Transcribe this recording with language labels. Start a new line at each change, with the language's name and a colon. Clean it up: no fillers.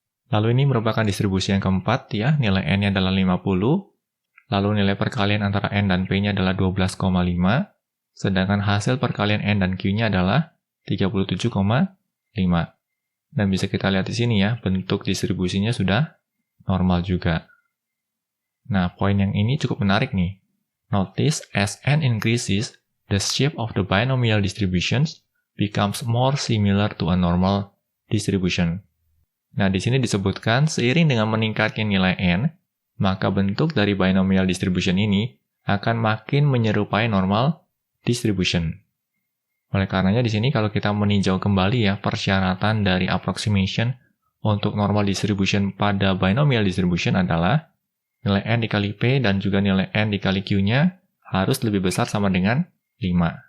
Indonesian: Lalu ini merupakan distribusi yang keempat ya, nilai N-nya adalah 50, lalu nilai perkalian antara N dan P-nya adalah 12,5, sedangkan hasil perkalian N dan Q-nya adalah 37,5. Dan bisa kita lihat di sini ya, bentuk distribusinya sudah normal juga. Nah, poin yang ini cukup menarik nih.
English: Notice as N increases, the shape of the binomial distributions becomes more similar to a normal distribution.
Indonesian: Nah, di sini disebutkan seiring dengan meningkatnya nilai N, maka bentuk dari binomial distribution ini akan makin menyerupai normal distribution. Oleh karenanya di sini kalau kita meninjau kembali ya persyaratan dari approximation untuk normal distribution pada binomial distribution adalah nilai N dikali P dan juga nilai N dikali Q-nya harus lebih besar sama dengan 5.